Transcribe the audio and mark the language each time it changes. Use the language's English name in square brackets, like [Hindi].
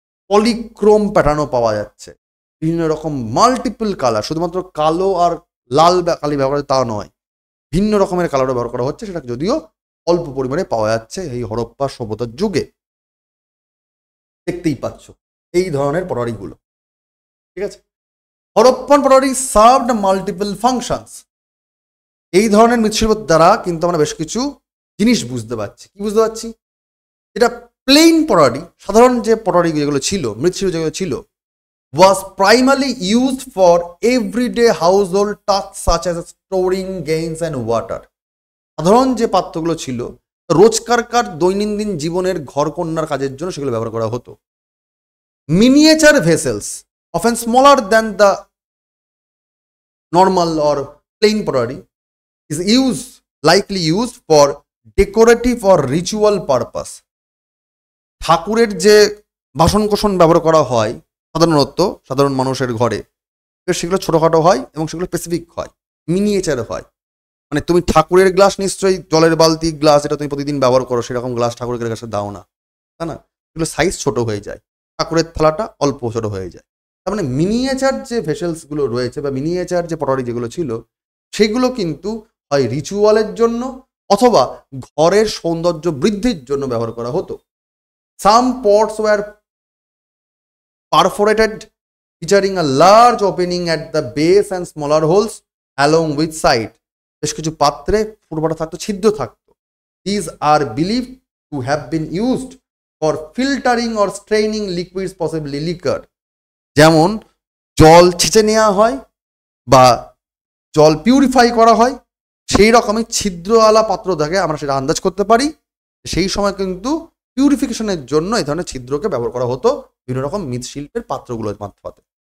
[Bangla] Polychrome প্যাটার্নও পাওয়া যাচ্ছে, বিভিন্ন রকম মাল্টিপল কালার, শুধুমাত্র কালো আর লাল কালি ব্যবহার তা নয়, ভিন্ন রকমের কালারও ব্যবহার করা হচ্ছে, সেটা যদিও অল্প পরিমাণে পাওয়া যাচ্ছে এই হরপ্পা সভ্যতার যুগে। দেখতেই পাচ্ছ এই ধরনের পটারিগুলো, ঠিক আছে। [English] Harappan pottery served multiple functions. [Bangla] এই ধরনের মৃৎশিল্প দ্বারা কিন্তু আমরা বেশ কিছু জিনিস বুঝতে পারছি। কি বুঝতে পারছি? এটা প্লেন পটারি, সাধারণ যে পটারি যেগুলো ছিল, [English] মৃৎশিল্প যেগুলো ছিল, was primarily used for everyday household tasks such as storing grains and water। [Bangla] সাধারণ যে পাত্রগুলো ছিল, রোজকারকার দৈনন্দিন জীবনের ঘরকন্যার কাজের জন্য সেগুলো ব্যবহার করা হতো। [English] Miniature vessels often smaller than the normal or plain pottery is likely used for decorative or ritual purpose। [Bangla] ঠাকুরের যে বাসন কোসন ব্যবহার করা হয় সাধারণত সাধারণ মানুষের ঘরে, সেগুলো ছোটোখাটো হয় এবং সেগুলো স্পেসিফিক হয়, মিনিয়েচার হয়। মানে তুমি ঠাকুরের গ্লাস নিশ্চয়ই জলের বালতি গ্লাস, এটা তুমি প্রতিদিন ব্যবহার করো, সেরকম গ্লাস ঠাকুরের কাছে দাও না, তাই না? এগুলো সাইজ ছোট হয়ে যায়, ঠাকুরের থালাটা অল্প ছোট হয়ে যায়। তার মানে মিনিয়েচার যে ভেসেলসগুলো রয়েছে বা মিনিয়েচার যে পটারি যেগুলো ছিল, সেগুলো কিন্তু হয় রিচুয়ালের জন্য অথবা ঘরের সৌন্দর্য বৃদ্ধির জন্য ব্যবহার করা হতো। [English] Some pots were perforated, featuring a large opening at the base and smaller holes along with side। [Bangla] বেশ কিছু পাত্রে ফুটফাটা থাকতো, ছিদ্র থাকতো। [English] These are believed to have been used for filtering or straining liquids, possibly liquor। [Bangla] যেমন জল ছেঁচে নেওয়া হয় বা জল পিউরিফাই করা হয়, সেই রকমই ছিদ্রওয়ালা পাত্র থাকে, আমরা সেটা আন্দাজ করতে পারি। সেই সময় কিন্তু পিউরিফিকেশনের জন্য এই ধরনের ছিদ্রকে ব্যবহার করা হতো বিভিন্ন রকম মৃৎশিল্পের পাত্রগুলোর মারফতে।